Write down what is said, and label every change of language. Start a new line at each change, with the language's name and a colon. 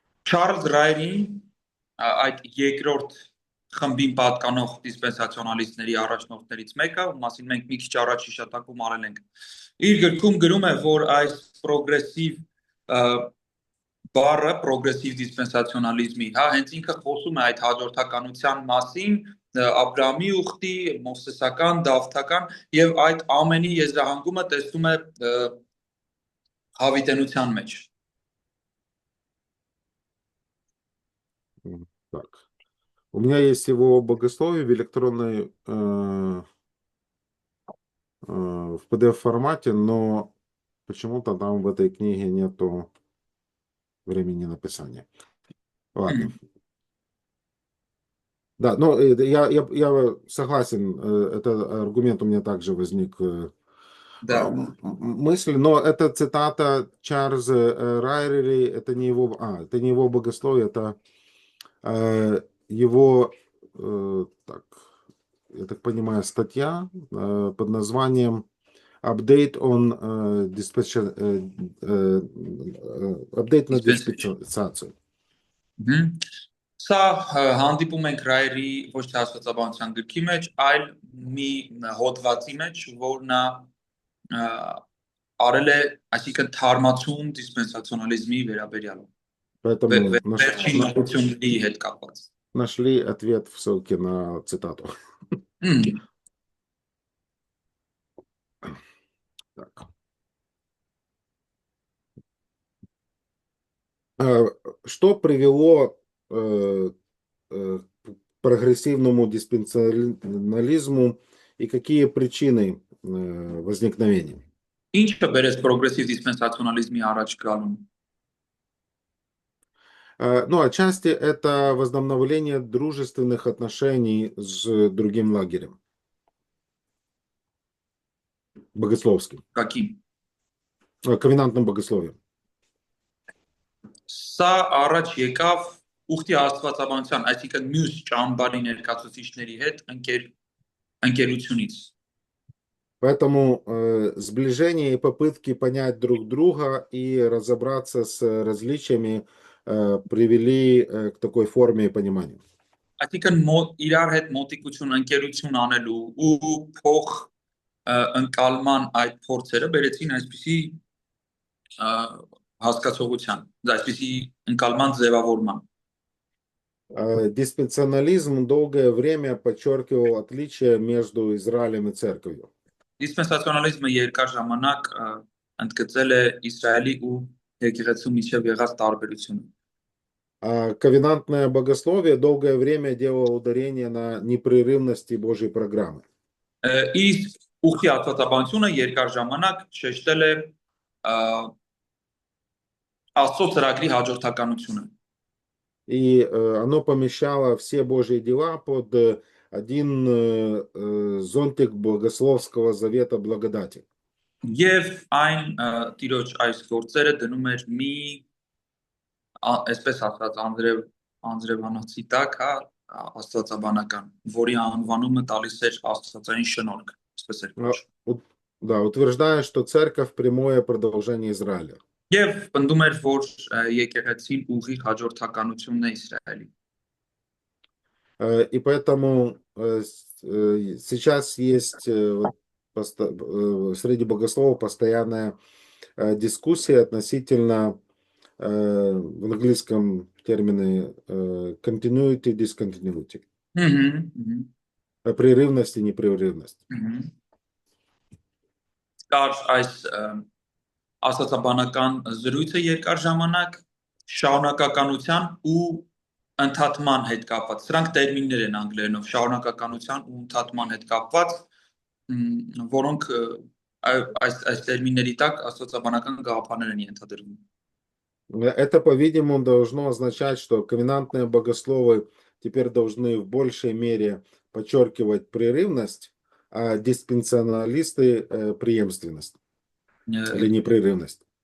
Armenian: Չարլզ Ռայրին այդ երկրորդ խմբին պատկանող դիսպենսացիոնալիստների առաջնորդներից մեկը, ում մասին մենք մի քիչ առաջ հիշատակում արել ենք, իր գրքում գրում է, որ այս պրոգրեսիվ բառը, պրոգրեսիվ դիսպենսացիոնալիզմի, հա, հենց ինքը խոսում է այդ հաջորդականության մասին, Աբրահամի ուխտի, մովսեսական, դավթական եւ այդ ամենի եզրահանգումը տեսնում է հավիտենության մեջ։
Russian: Так. У меня есть его богословие в электронной в PDF формате, но почему-то там в этой книге нету времени написания. Ладно. Да, но я согласен, этот аргумент у меня также возник мысль, но это цитата Чарльза Райли, это не его богословие, это его, так, я так понимаю, статья под названием
English: Update on Update
Russian: на диспенсацию.
Armenian: Սա հանդիպում ենք Ռայրի ոչ թե աստվածաբանության գրքի մեջ, այլ մի հոդվածի մեջ, որ նա արել է, այսինքն թարմացում դիսպենսացիոնալիզմի վերաբերյալ։ Վերջին նորությունների հետ կապված։
Russian: Нашли ответ в ссылке на цитату. Так. Что привело к прогрессивному диспенсионализму и какие причины возникновения?
Armenian: Ինչը բերեց պրոգրեսիվ դիսպենսացիոնալիզմի առաջ գալուն։
Russian: Ну, отчасти это возобновление дружественных отношений с другим лагерем. Богословским. Каким? Ковенантным богословием.
Armenian: Սա առաջ եկավ ուխտի աստվածաբանության, այսինքն մյուս ճամբարի ներկայացուցիչների հետ ընկերությունից։
Russian: Поэтому сближение и попытки понять друг друга и разобраться с различиями привели к такой форме понимания.
Armenian: Այսինքն իրար հետ մոտիկություն, ընկերություն անելու ու փող ընկալման այդ փորձերը բերեցին այսպիսի հասկացողության, այսպիսի ընկալման ձևավորման։
Russian: Диспенсионализм долгое время подчеркивал отличия между Израилем и церковью.
Armenian: Դիսպենսացիոնալիզմը երկար ժամանակ ընդգծել է Իսրայելի ու եկեղեցու միջև եղած տարբերությունը։
Russian: А ковенантное богословие долгое время делало ударение на непрерывности Божьей программы.
Armenian: Իսկ ուխտի աստվածաբանությունը երկար ժամանակ շեշտել է Աստծո ծրագրի հաջորդականությունը։
Russian: И оно помещало все Божьи дела под один зонтик богословского завета благодати.
Armenian: Եվ այն Տիրոջ այս գործերը դնում էր մի այսպես ասած անձրևանոցի տակ, հա, աստվածաբանական, որի անվանումը տալիս էր աստվածային շնորհք, այսպես էր կոչվում։
Russian: Да, утверждая, что церковь прямое продолжение Израиля.
Armenian: Եվ պնդում էր, որ եկեղեցին ուղիղ հաջորդականությունն է Իսրայելի։
Russian: И поэтому сейчас есть среди богословов постоянная дискуссия относительно в английском термины
English: continuity, discontinuity.
Russian: Прерывность и непрерывность.
Armenian: Կար այս աստվածաբանական զրույցը երկար ժամանակ շարունակականության ու ընդհատման հետ կապված։ Սրանք տերմիններ են անգլերենով, շարունակականության ու ընդհատման հետ կապված, որոնք այս տերմինների տակ աստվածաբանական գաղափարներ են ենթադրվում։
Russian: Это, по-видимому, должно означать, что ковенантные богословы теперь должны в большей мере подчеркивать прерывность, а диспенсионалисты преемственность или непрерывность.